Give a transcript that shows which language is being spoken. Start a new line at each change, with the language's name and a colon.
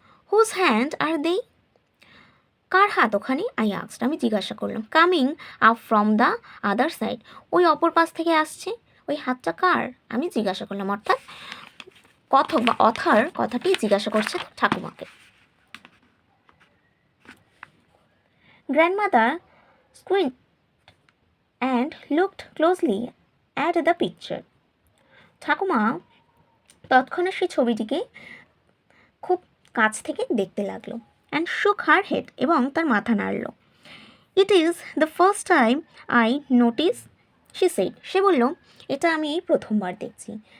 English: whose hand are they,
Bangla: কার হাত ওখানে?
English: I asked,
Bangla: আমি জিজ্ঞাসা করলাম।
English: coming up from the other side,
Bangla: ওই অপর পাশ থেকে আসছে। ওই হাতটা কার? আমি জিজ্ঞাসা করলাম, অর্থাৎ কথক বা অথার কথাটি জিজ্ঞাসা করছে ঠাকুমাকে।
English: Grandmother squinted and looked closely at the picture.
Bangla: ঠাকুমা তৎক্ষণাৎ সেই ছবিটিকে খুব কাছ থেকে দেখতে লাগলো।
English: and shook her head,
Bangla: এবং তার মাথা নাড়ল।
English: it is the first time I notice, she said,
Bangla: সে বলল, এটা আমি এই প্রথমবার দেখছি।